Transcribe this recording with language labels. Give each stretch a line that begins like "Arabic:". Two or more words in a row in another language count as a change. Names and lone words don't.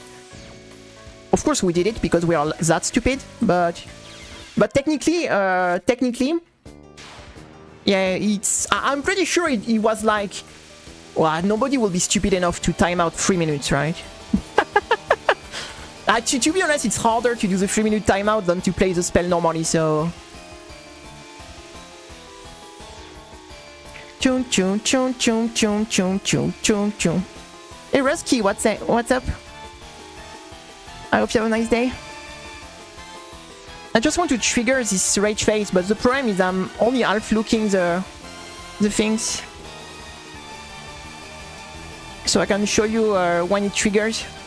English: Of course we did it, because we are that stupid, but But technically, yeah, it's... I'm pretty sure it was like... Well, nobody will be stupid enough to time out 3 minutes, right? To be honest, it's harder to do the 3-minute timeout than to play the spell normally, so... Chun chun chun chun chun chun chun chun chun. Hey Rusky, what's up? I hope you have a nice day. I just want to trigger this rage phase, but the problem is I'm only half looking the things. So I can show you when it triggers.